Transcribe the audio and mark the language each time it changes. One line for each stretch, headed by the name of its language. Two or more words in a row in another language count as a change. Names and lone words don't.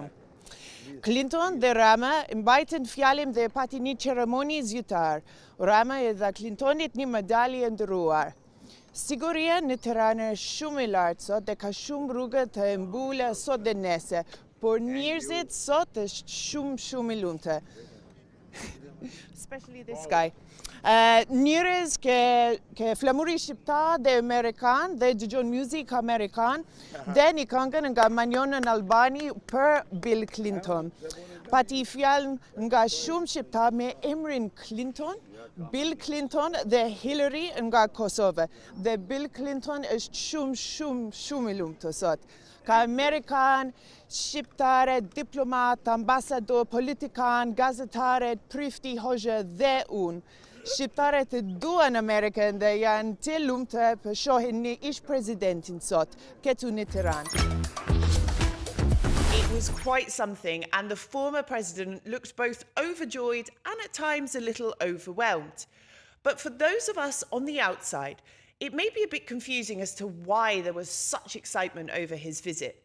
Albanian: Clinton dhe Rama mbajtën fjalën dhe pati një ceremoni zyrtar. Rama e dha Clintonit një medalje e nderuar. Siguria në Tiranë është shumë e lartë sot dhe ka shumë rrugë të mbulla sot dhe nesër, por njerëzit sot është shumë e lumtur.
English: Especially this guy.
Albanian: Njerëz ke flamuri shqiptar dhe amerikan dhe dëgjon muzik amerikan dhe një këngën nga Manjonën Albani për Bill Clinton. Pati fjalën nga shumë shqiptar me emrin Clinton, Bill Clinton dhe Hillary nga Kosovë. Dhe Bill Clinton është shumë i lumtur sot. Ka amerikan, shqiptare, diplomat, ambasador, politikan, gazetare, prifti, hoxha dhe unë. Shqiptarët e duan Amerikën dhe janë të lumtur për shohin një ish presidentin sot, këtu në Tiranë.
English: It was quite something, and the former president looked both overjoyed and at times a little overwhelmed. But for those of us on the outside, It may be a bit confusing as to why there was such excitement over his visit.